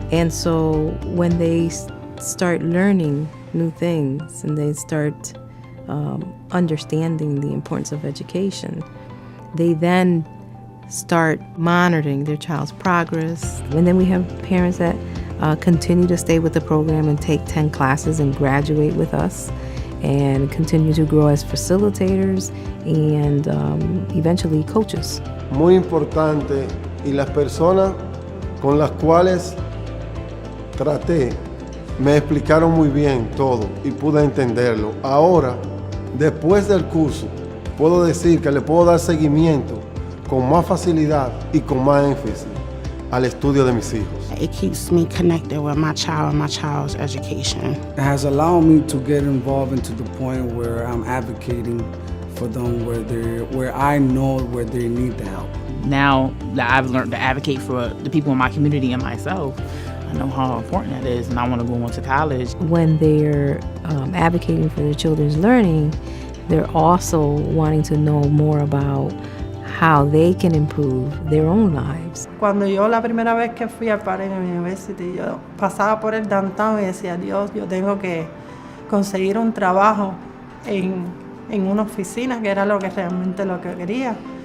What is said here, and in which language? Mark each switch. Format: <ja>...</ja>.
<en>And so when they start learning new things and they start understanding the importance of education, they then start monitoring their child's progress. And then we have parents that continue to stay with the program and take 10 classes and graduate with us, and continue to grow as facilitators and eventually coaches.</en> <es>Muy importante, y las personas con las cuales traté me explicaron muy bien todo y pude entenderlo. Ahora, después del curso, puedo decir que le puedo dar seguimiento con más facilidad y con más énfasis al estudio de mis hijos.</es> <en>It keeps me connected with my child and my child's education. It has allowed me to get involved into the point where I'm advocating for them where I know where they need the help. Now that I've learned to advocate for the people in my community and myself, I know how important that is, and I want to go on to college. When they're advocating for their children's learning, they're also wanting to know more about how they can improve their own lives.</en> <es>Cuando yo la primera vez que fui al Parent University, yo pasaba por el downtown y decía, Dios, yo tengo que conseguir un trabajo en una oficina, que era lo que realmente lo que quería.</es>